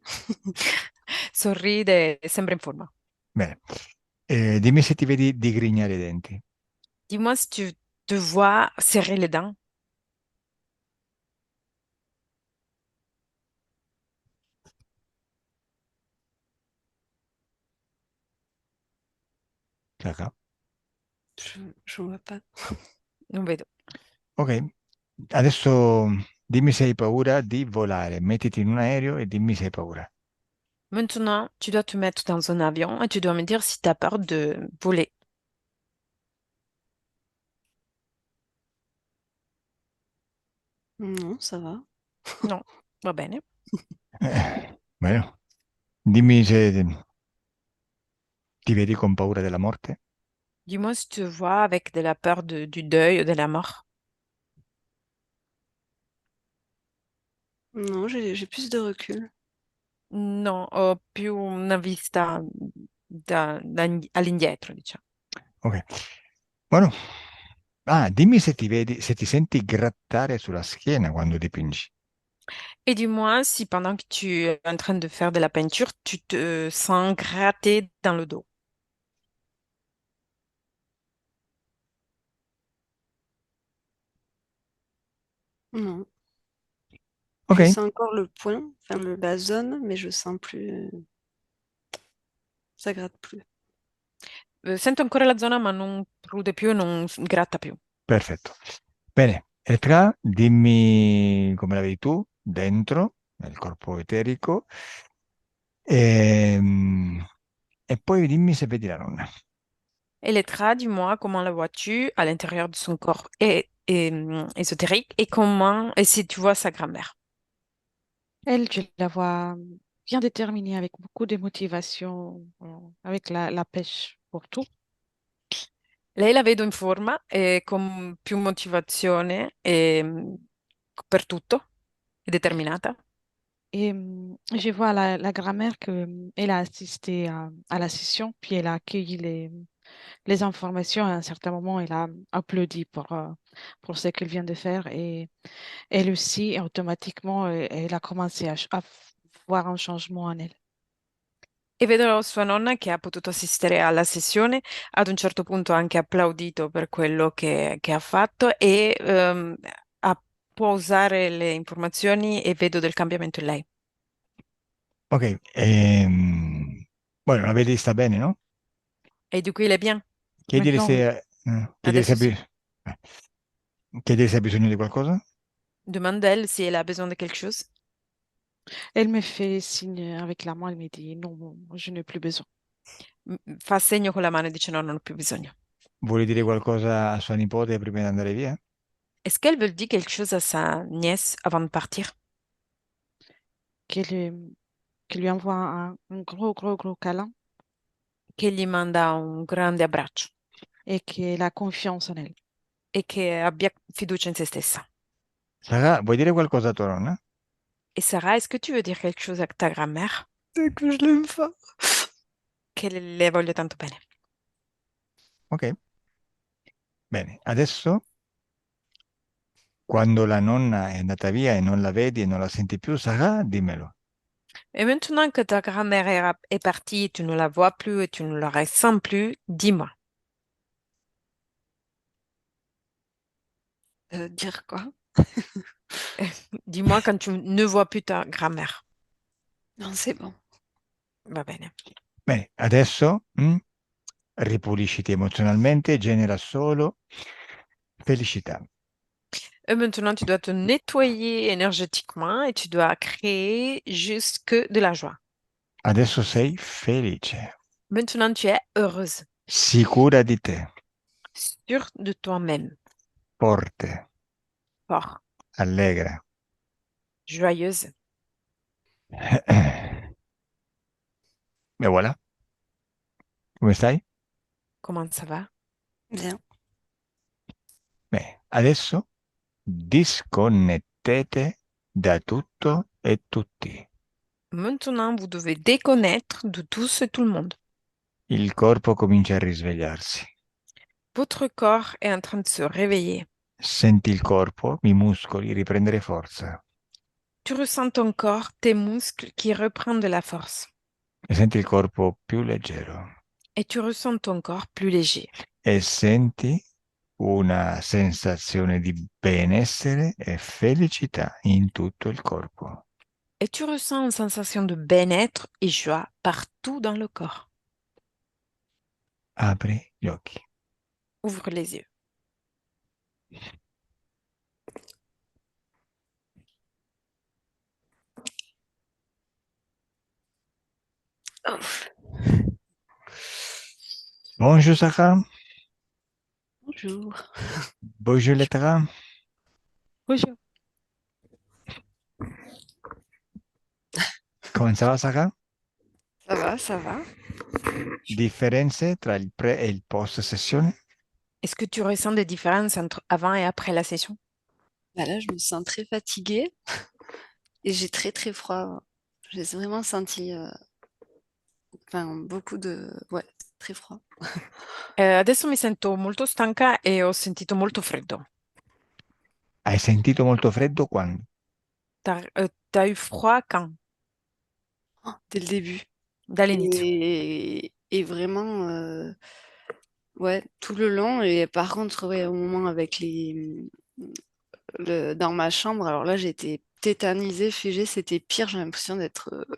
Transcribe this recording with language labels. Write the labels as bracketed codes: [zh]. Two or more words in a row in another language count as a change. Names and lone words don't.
[it] Sorride e sembra in forma. Bene. Dimmi se ti vedi digrignare i denti. [fr] Dis-moi si tu te vois serrer les dents. Cacà. Je vois pas. [it] Non vedo. Ok, adesso dimmi se hai paura di volare. Mettiti in un aereo e dimmi se hai paura. [fr] Maintenant, tu dois te mettre dans un avion et tu dois me dire si tu as peur de voler. Non, ça va. [it] Non, va bene. Bueno, dimmi se ti vedi con paura della morte. [fr] Dis-moi si tu te vois avec de la peur du deuil ou de la mort. Non, j'ai plus de recul. [it] No, ho più una vista all'indietro, diciamo. Ok. Bueno. Ah, dimmi se ti vedi, se ti senti grattare sulla schiena quando dipingi. [fr] Et dis-moi si pendant que tu es en train de faire de la peinture, tu te sens gratter dans le dos. Non. Ok, Je sens encore le point, enfin la zone, mais je sens plus. Ça gratte plus. [it] Sento ancora la zona, ma non prude più, non gratta più. perfetto. Bene, Eltra, dimmi come la vedi tu, dentro, nel corpo eterico, ehm, e poi dimmi se vedi la nonna. [fr] Elettra, dis-moi comment la vois-tu à l'intérieur de son corps ésotérique et comment, et si tu vois sa grand-mère. Elle, je la vois bien déterminée, avec beaucoup de motivation, avec la pêche pour tout. [it] Lei la vedo in forma e con più motivazione per tutto, è determinata. [fr] Et je vois la grand-mère qu'elle a assisté à la session, puis elle a accueilli les informations. À un certain moment, elle a applaudi pour ce qu'elle vient de faire. Et elle aussi, automatiquement, elle a commencé à voir un changement en elle. [it] E vedo sua nonna che ha potuto assistere alla sessione, ad un certo punto ha anche applaudito per quello che ha fatto e può usare le informazioni e vedo del cambiamento in lei. Ok, bueno, la vedi sta bene, no? E di cui lei è bien? Chiedili [fr] Maintenant, oui. [it] se Adesso sì. chiedili se ha bisogno di qualcosa. [fr] Demande elle si elle a besoin de quelque chose. Elle me fait signe avec la main, elle me dit non, je n'ai plus besoin. [it] Fa segno con la mano e dice no, non ho più bisogno. Vuoi dire qualcosa a sua nipote prima di andare via? [fr] Est-ce qu'elle veut dire quelque chose à sa nièce avant de partir? Qu'elle qu'elle lui envoie un gros, gros, gros câlin [it] Che gli manda un grande abbraccio [fr] et qu'elle a confiance en elle. [it] e che abbia fiducia in se stessa. Sara, vuoi dire qualcosa a tua nonna? [fr] Et Sarah, est-ce que tu veux dire quelque chose à ta grand-mère? C'est que je l'aime pas. [it] Che le voglio tanto bene. Ok, bene. Adesso, quando la nonna è andata via e non la vedi e non la senti più, Sara, dimmelo. [fr] Et maintenant que ta grand-mère est partie, tu ne la vois plus et tu ne la ressens plus, dis-moi. Dire quoi? Dis-moi quand tu ne vois plus ta grand-mère. Non, c'est bon. [it] Va bene. Bene, adesso ripulisciti emozionalmente, genera solo felicità. [fr] Et maintenant, tu dois te nettoyer énergétiquement et tu dois créer juste que de la joie. [it] Adesso sei felice, [fr] Maintenant, tu es heureuse, [it] sicura di te, [fr] sûre de toi-même. [it] forte, [fr] fort, [it] allegra. [fr] joyeuse. [it] E voilà, come stai? [fr] Comment ça va? Bien. [it] Bene, adesso disconnettete da tutto e tutti. [fr] Maintenant, vous devez déconnaître de tous et tout le monde. [it] Il corpo comincia a risvegliarsi. [fr] Votre corps est en train de se réveiller. [it] Senti il corpo, i muscoli riprendere forza. [fr] Tu ressens ton corps, tes muscles qui reprennent de la force. [it] E senti il corpo più leggero. [fr] Et tu ressens ton corps plus léger. [it] E senti una sensazione di benessere e felicità in tutto il corpo. [fr] Et tu ressens une sensation de bien-être et joie partout dans le corps. [it] Apri gli occhi. [fr] Ouvre les yeux. Oh, Bonjour Sarah, bonjour. bonjour Letra. Bonjour. [it] Come va Sarah? [fr] Ça va, ça va. [it] Differenze tra il pre e il post sessione? [fr] Est-ce que tu ressens des différences entre avant et après la session? Bah là, je me sens très fatiguée et j'ai très très froid. J'ai vraiment senti enfin, beaucoup de... Ouais, très froid. [it] Adesso mi sento molto stanca e ho sentito molto freddo. Hai sentito molto freddo quando? [fr] T'as eu froid quand? Oh, dès le début. [it] Dall'inizio. [fr] Et vraiment, ouais, tout le long. Et par contre, ouais, au moment avec dans ma chambre, alors là, j'étais tétanisée, figée, c'était pire, j'ai l'impression d'être...